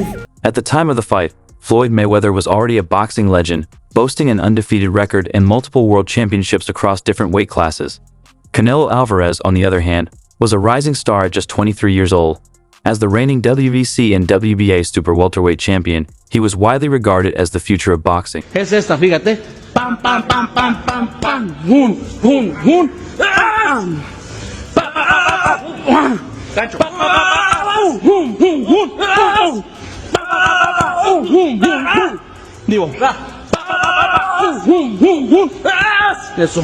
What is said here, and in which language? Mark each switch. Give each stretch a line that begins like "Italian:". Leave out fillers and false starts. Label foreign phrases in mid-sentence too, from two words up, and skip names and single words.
English: at the time of the fight, Floyd Mayweather was already a boxing legend, boasting an undefeated record and multiple world championships across different weight classes. Canelo Alvarez, on the other hand, was a rising star at just 23 years old. As the reigning WBC and WBA super welterweight champion, he was widely regarded as the future of boxing.
Spanish: Es esta, fíjate. Pam, pam, pam, pam, pam, pam. Hun, hun, hun. Gancho. Hun, hun, hun. Digo. Hun, hun, hun. Eso.